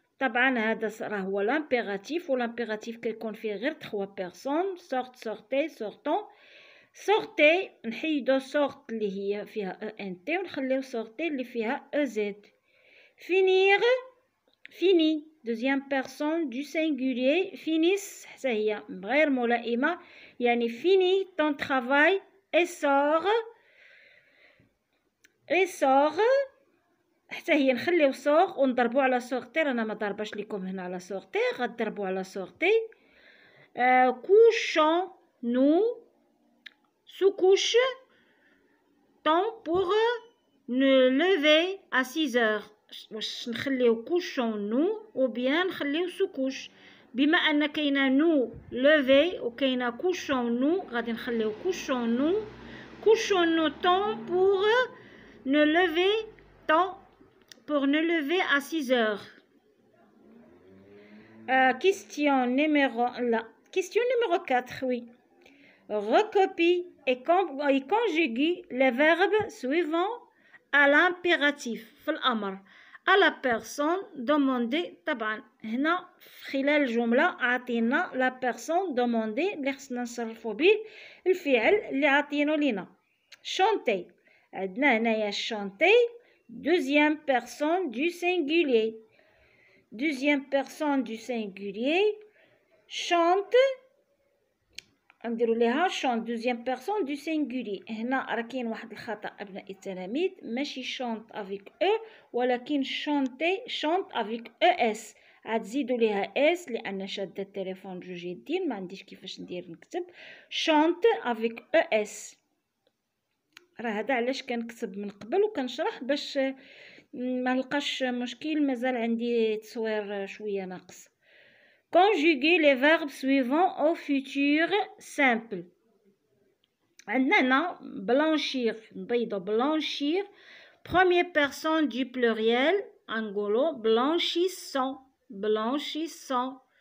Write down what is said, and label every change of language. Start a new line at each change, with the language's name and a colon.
Arabic: طبعا هذا راه هو l'impératif والimpératif كيكون فيه غير
French: 3 personnes sorte sortez sortons.
Arabic: sortez نحيدو sorte اللي هي فيها ent ونخليو sortez اللي فيها ez.
French: finir fini deuxième personne du singulier finissent
Arabic: حتى هي غير ملائمة يعني
French: fini ton travail et sort
Arabic: حتى هي نخليو سوغ ونضربو على سورتي. رانا ما ضرباش لكم هنا على سورتي غتضربو على سورتي.
French: couchons nous sous couche temps pour nous lever à 6 heures.
Arabic: واش نخليو
French: couchons nous ou bien نخليو sous couche.
Arabic: بما ان كاينه نو لوفي وكاينه
French: couchons nous
Arabic: غادي نخليو
French: couchons nous temps pour nous lever temps pour nous lever à 6 heures. Question numéro 4, oui. Recopie et conjugue les verbes suivants à l'impératif
Arabic: في الأمر
French: à la personne demandée.
Arabic: طبعا هنا خلال الجملة عطينا
French: la personne demandée
Arabic: اللي خصنا نصرفو به الفعل اللي عطينو لينا.
French: chanter
Arabic: عندنا هنايا
French: chanter deuxième personne du singulier. deuxième personne du singulier chante
Arabic: نديرو ليها
French: chante deuxième personne du singulier.
Arabic: هنا راه كاين واحد الخطأ أبناء التلاميذ ماشي
French: chante avec e
Arabic: ولكن
French: chante avec es.
Arabic: عاد زيدو ليها اس لأن شادة التليفون جوج يدين ما عنديش كيفاش ندير نكتب
French: chante avec es.
Arabic: راه هذا علاش كنكتب من قبل وكنشرح باش ما نلقاش مشكل. مازال عندي تصوير شويه ناقص.
French: conjuguer les verbes suivants au futur simple.
Arabic: عندنا هنا
French: blanchir نبيضو blanchir première personne du pluriel نقولو blanchissant.